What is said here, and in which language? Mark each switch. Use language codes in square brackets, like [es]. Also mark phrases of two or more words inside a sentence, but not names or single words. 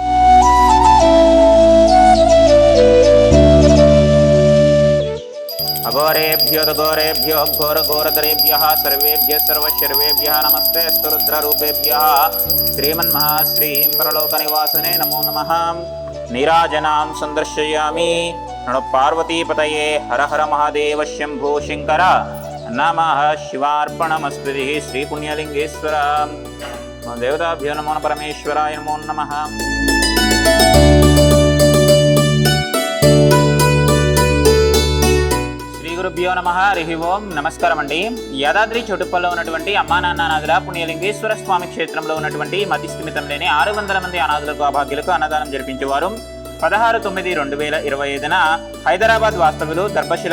[sa] अघोरेभ्यो घोरेभ्यो घोरघोरधरेभ्यः सर्वेभ्यः सर्वशर्वेभ्यः नमस्ते स्तुरुद्ररूपेभ्यः श्रीमन्महाश्रीं परलोकनिवासने नमो नमः। नीराजनां संदर्शयामि। नमो पार्वतीपतये हर हर महादेव शंभो शंकर नमः शिवार्पणमस्तु। श्रीपुण्यलिंगेश्वर देवताभ्यो नमो परमेश्वराय नमो नमः। గురుభ్యో నమః హరిః ఓం [te] నమస్కారం అండి। యాదాద్రి చౌటుప్పల్లో ఉన్నటువంటి అమ్మా నాన్న అనాథుల పుణ్యలింగేశ్వర స్వామి క్షేత్రంలో ఉన్నటువంటి మతిస్థిమితం లేని 600 మంది అనాథులకు అభాగ్యులకు అన్నదానం జరిపించేవారు 16/9/2025న హైదరాబాద్ వాస్తవ్యులు దర్భశిల